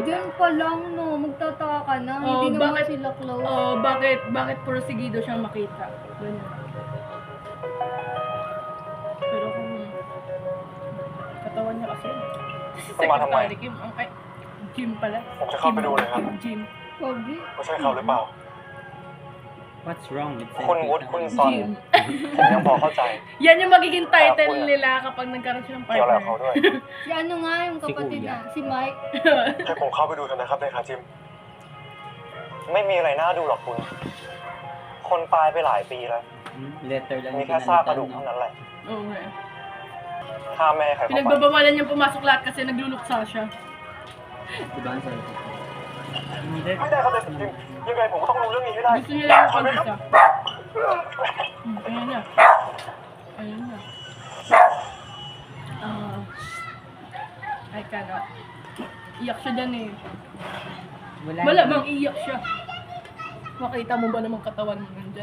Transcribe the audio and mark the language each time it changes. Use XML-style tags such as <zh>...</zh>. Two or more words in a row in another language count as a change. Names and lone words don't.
<tl>Diyan pa lang, no. Magtataka ka na. Oh, Hindi naman bakit? sila close. Oh, bakit porsigido siyang makita? Ganun. Pero kung katawan niya kasi. Secretary Kim. Ay, Jim pala.</tl> <th>ผมจะเข้าไปดูเลยครับ</th> <tl>Jim. Pogi.</tl> <th>ไม่ใช่เขาหรือเปล่า</th> <en>What's wrong with</en> <th>คุณวุฒิคุณซอน</th> <en>Jim.</en> <th>ผมยังพอเข้าใจ</th> <tl>Yan yung magiging title nila kapag nagkaroon siya ng</tl> <th>เกี่ยวอะไรกับ</th> <tl>partner.</tl> <th>เขาด้วย</th> <tl>Si ano nga, yung kapatid Kuya. na. Si Mike.</tl> <th>ให้ผมเข้าไปดูเถอะนะครับในขาจิม ไม่มีอะไรน่าดูหรอกคุณ คนตายไปหลายปีแล้ว</th> <tl>Letter lang</tl> <th>มี</th> <tl>yung</tl> <th>แค่ซากกระดูก</th> <tl>pinalitan,</tl> <th>เท่านั้นแหละ</th> <tl>Oo nga.</tl> <th>ห้ามไม่ให้ใครเข้าไป</th> <tl>Pinagbabawalan niyang pumasok lahat kasi nagluluksa siya. Diba ang selfish? Hindi.</tl> <th>ไม่ได้ครับแต่จิมยังไงผมก็ต้องรู้เรื่องนี้ให้ได้</th> <tl>Gusto niya lang</tl> <th>ขอ</th> <tl>ako</tl> <th>ไหมครับ</th> <tl>isa. Ayan na. Ayan na.</tl> <en>I cannot.</en> <tl>Iyak siya dyan eh. Wala bang iyak siya. Makita mo ba namang katawan mo nandyan?</tl>